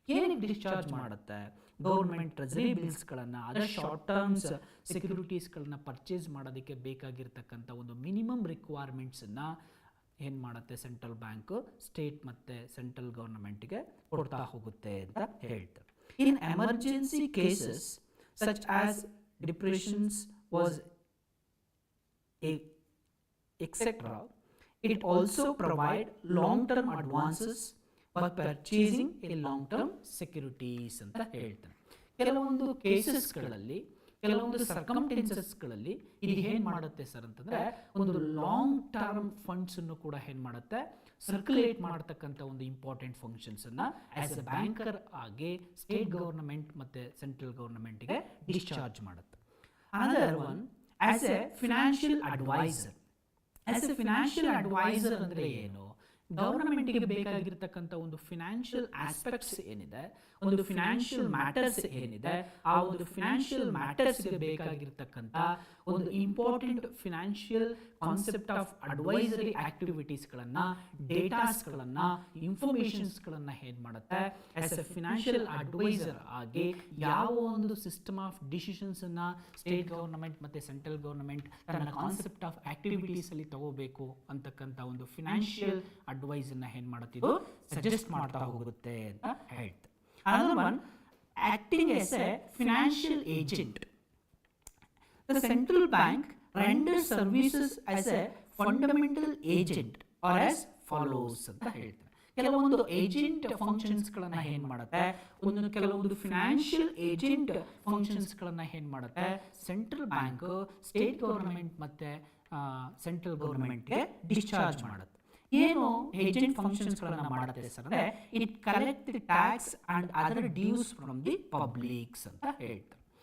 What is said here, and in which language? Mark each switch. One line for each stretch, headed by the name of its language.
Kannada: ಏನಕ್ಕೆ ಡಿಸ್ಚಾರ್ಜ್ ಮಾಡುತ್ತೆ? Government treasury ಬಿಲ್ಸ್ಗಳನ್ನು, other short terms ಸೆಕ್ಯೂರಿಟೀಸ್ಗಳನ್ನ purchase ಮಾಡೋದಕ್ಕೆ ಬೇಕಾಗಿರ್ತಕ್ಕಂಥ ಒಂದು ಮಿನಿಮಮ್ ರಿಕ್ವೈರ್ಮೆಂಟ್ಸನ್ನು ಏನು ಮಾಡುತ್ತೆ ಸೆಂಟ್ರಲ್ ಬ್ಯಾಂಕು ಸ್ಟೇಟ್ ಮತ್ತು ಸೆಂಟ್ರಲ್ ಗೌರ್ಮೆಂಟ್ಗೆ ಕೊಡ್ತಾ ಹೋಗುತ್ತೆ ಅಂತ ಹೇಳ್ತಾರೆ.
English: In emergency cases such as depressions was etc. It also provide long-term advances by purchasing a long-term securities
Kannada: ಅಂತ ಹೇಳ್ತಾನೆ. ಕೆಲವೊಂದು ಕೇಸಸ್ಗಳಲ್ಲಿ ಕೆಲವೊಂದು ಸರ್ಕಮ್ಟೆನ್ಸಸ್ಗಳಲ್ಲಿ ಇದು ಏನು ಮಾಡುತ್ತೆ ಸರ್ ಅಂತಂದರೆ ಒಂದು ಲಾಂಗ್ ಟರ್ಮ್ ಫಂಡ್ಸನ್ನು ಕೂಡ ಏನು ಮಾಡುತ್ತೆ ಸರ್ಕ್ಯುಲೇಟ್ ಮಾಡ್ತಕ್ಕಂಥ ಒಂದು ಇಂಪಾರ್ಟೆಂಟ್ ಫಂಕ್ಷನ್ಸನ್ನು ಆ್ಯಸ್ ಎ ಬ್ಯಾಂಕರ್ ಆಗಿ ಸ್ಟೇಟ್ ಗೌರ್ಮೆಂಟ್ ಮತ್ತು ಸೆಂಟ್ರಲ್ ಗೌರ್ಮೆಂಟ್ಗೆ ಡಿಸ್ಚಾರ್ಜ್ ಮಾಡುತ್ತೆ.
English: Another one as a financial adviser.
Kannada: As A financial adviser ಅಂದರೆ ಏನು? ಗೌರ್ಮೆಂಟ್ಗೆ ಬೇಕಾಗಿರ್ತಕ್ಕಂಥ ಒಂದು ಫಿನಾನ್ಷಿಯಲ್ ಆಸ್ಪೆಕ್ಟ್ಸ್ ಏನಿದೆ, ಒಂದು ಫಿನಾನ್ಷಿಯಲ್ ಮ್ಯಾಟರ್ಸ್ ಏನಿದೆ, ಆ ಒಂದು ಫಿನಾನ್ಷಿಯಲ್ ಮ್ಯಾಟರ್ಸ್ಗೆ ಬೇಕಾಗಿರ್ತಕ್ಕಂಥ ಒಂದು important financial concept of advisory ಆಕ್ಟಿವಿಟೀಸ್ಗಳನ್ನು, ಡೇಟಾಸ್ಗಳನ್ನು, ಇನ್ಫಾರ್ಮೇಷನ್ಸ್ಗಳನ್ನು ಏನು ಮಾಡುತ್ತೆ ಆಸ್ ಎ ಫಿನಾನ್ಷಿಯಲ್ ಅಡ್ವೈಸರ್ ಆಗಿ ಯಾವ ಒಂದು ಸಿಸ್ಟಮ್ ಆಫ್ ಡಿಸಿಷನ್ಸನ್ನು ಸ್ಟೇಟ್ ಗೌರ್ಮೆಂಟ್ ಮತ್ತು ಸೆಂಟ್ರಲ್ ಗೌರ್ಮೆಂಟ್ ತನ್ನ ಕಾನ್ಸೆಪ್ಟ್ ಆಫ್ ಆಕ್ಟಿವಿಟೀಸಲ್ಲಿ ತಗೋಬೇಕು ಅಂತಕ್ಕಂಥ ಒಂದು ಫಿನಾನ್ಷಿಯಲ್ ಅಡ್ವೈಸನ್ನು ಏನು ಮಾಡುತ್ತಿದ್ದು ಸಜೆಸ್ಟ್ ಮಾಡ್ತಾ ಹೋಗುತ್ತೆ ಅಂತ ಹೇಳ್ತಾರೆ.
English: Another one, acting as a financial agent. The central bank renders services as a fundamental agent or as follows
Kannada: ಅಂತ ಹೇಳ್ತಾರೆ. ಕೆಲವೊಂದು ಏಜೆಂಟ್ ಫಂಕ್ಷನ್ಸ್ಗಳನ್ನು ಏನು ಮಾಡುತ್ತೆ, ಕೆಲವೊಂದು ಫಿನಾನ್ಷಿಯಲ್ ಏಜೆಂಟ್ ಫಂಕ್ಷನ್ಸ್ಗಳನ್ನು ಏನು ಮಾಡುತ್ತೆ ಸೆಂಟ್ರಲ್ ಬ್ಯಾಂಕ್ ಸ್ಟೇಟ್ ಗೌರ್ಮೆಂಟ್ ಮತ್ತು ಸೆಂಟ್ರಲ್ ಗೌರ್ಮೆಂಟ್ಗೆ ಡಿಸ್ಚಾರ್ಜ್ ಮಾಡುತ್ತೆ. ಏನು ಏಜೆಂಟ್ ಫಂಕ್ಷನ್ಸ್ಗಳನ್ನು ಮಾಡುತ್ತೆ ಸರ್ ಅಂದರೆ
English: it collect the tax and other dues from the publics
Kannada: ಅಂತ ಹೇಳ್ತಾರೆ.